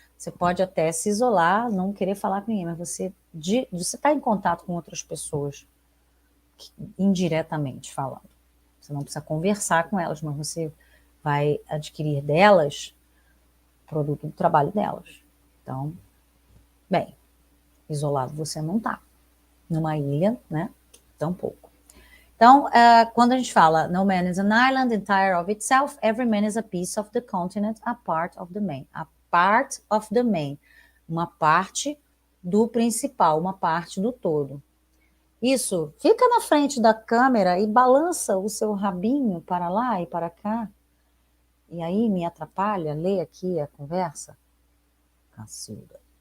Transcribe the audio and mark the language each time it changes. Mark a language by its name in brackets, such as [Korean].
[Portuguese] Você pode até se isolar, não querer falar com ninguém, mas você está em contato com outras pessoas, indiretamente falando. Você não precisa conversar com elas, mas você vai adquirir delas produto do trabalho delas. Então, bem, isolado você não está. Numa ilha, né? Tampouco. Então, quando a gente fala [English] no man is an island entire of itself, every man is a piece of the continent, a part of the main. A part of the main. [Portuguese] Uma parte do principal, uma parte do todo. Isso, fica na frente da câmera e balança o seu rabinho para lá e para cá. E aí me atrapalha ler aqui a conversa. Cacilda.